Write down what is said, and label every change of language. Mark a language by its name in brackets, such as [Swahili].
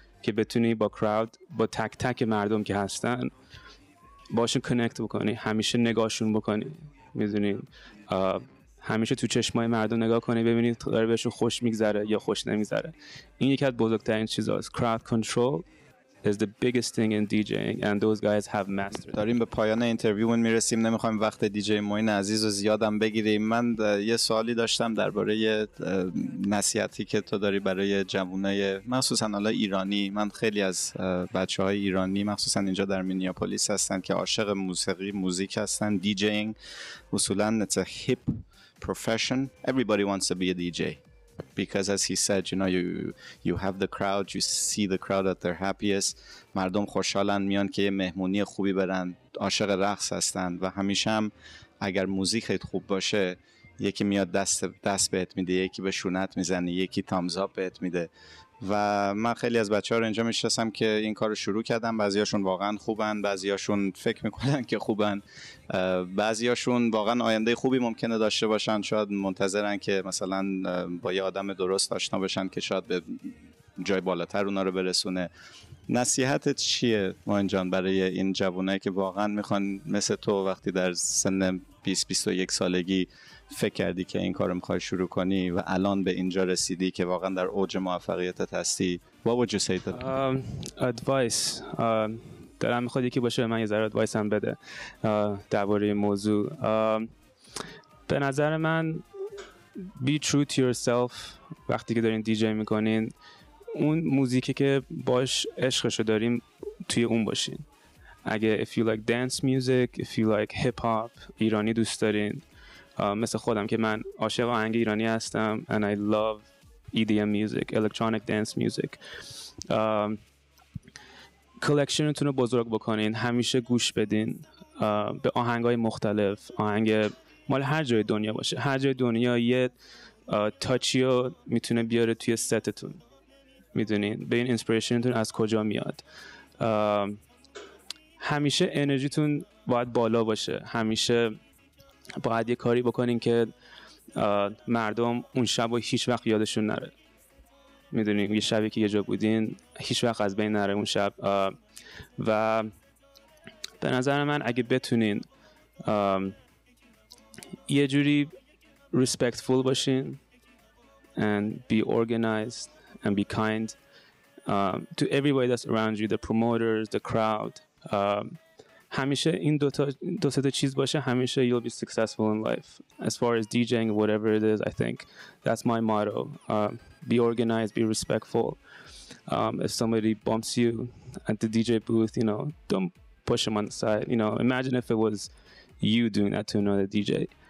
[Persian] که بتونی با کراود، با تک تک مردم که هستن باشون کانکت بکنی، همیشه نگاهشون بکنی، میدونین. همیشه تو چشمای مردم نگاه کنی ببینید داره بهشون خوش میگذره یا خوش نمیگذره. این یکی از بزرگترین چیزاست. [English] Crowd control is the biggest thing in DJing and those guys have mastered. [Persian] داریم به پایان اینترویومون میرسیم، نمیخوایم وقت دیجی معین عزیز رو زیادم بگیریم. من یه سوالی داشتم درباره نصیحتی که تو داری برای جوانای مخصوصا حالا ایرانی. من خیلی از بچهای ایرانی مخصوصا اینجا در مینیاپولیس هستن که عاشق موزیک هستن. دیجینگ اصولا [English] it's a hip profession. Everybody wants to be a DJ. Because as he said, you know, you have the crowd, you see the crowd at their happiest. [Persian] مردم خوشحالن میان که یه مهمونی خوبی برن، عاشق رقص هستن و همیشه هم اگر موزیک خوب باشه یکی میاد دست بهت میده، یکی به شونت میزنه، یکی تامز آپ بهت میده. و من خیلی از بچه‌ها رو اینجا میشناسم که این کارو شروع کردن. بعضیاشون واقعا خوبن، بعضیاشون فکر میکنن که خوبن، بعضیاشون واقعا آینده خوبی ممکنه داشته باشن. شاید منتظرن که مثلا با یه آدم درست آشنا بشن که شاید به جای بالاتر اونا رو برسونه. نصیحتت چیه معین جان برای این جوانایی که واقعا میخوان مثل تو وقتی در سن 20-21 سالگی فکر کردی که این کارو میخوای شروع کنی و الان به اینجا رسیدی که واقعا در اوج موفقیتت هستی؟ [English] What would you say to them? Advice. [Persian] دلم میخواد یکی باشه من یه ذره ادوایس هم بده درباره این موضوع. به نظر من [English] be true to yourself. [Persian] وقتی که دارین دیجی میکنین اون موزیکی که باش عشقشو داریم توی اون باشین. اگه [English] if you like dance music, if you like hip hop، [Persian] ایرانی دوست دارین، مثل خودم که من عاشق آهنگ ایرانی هستم [English] and I love EDM music, electronic dance music. [Persian] کلکشنتون رو بزرگ بکنین، همیشه گوش بدین به آهنگای مختلف، آهنگ مال هر جای دنیا باشه. هر جای دنیا یه تاچیو میتونه بیاره توی ستتون، میدونین. به این اینسپیریشنتون از کجا میاد. همیشه انرژیتون باید بالا باشه، همیشه باید یه کاری بکنین که مردم اون شب و هیچ وقت یادشون نره، میدونین. یه شبی که یه جا بودین هیچ وقت از بین نره اون شب. و به نظر من اگه بتونین یه جوری [English] respectful [Persian] باشین [English] and be organized and be kind to everybody that's around you, the promoters, the crowd. [Persian] همیشه این دو تا چیز باشه، همیشه [English] you'll be successful in life. As far as DJing, whatever it is, I think that's my motto. Be organized, be respectful. If somebody bumps you at the DJ booth, you know, don't push them on the side. You know, imagine if it was you doing that to another DJ.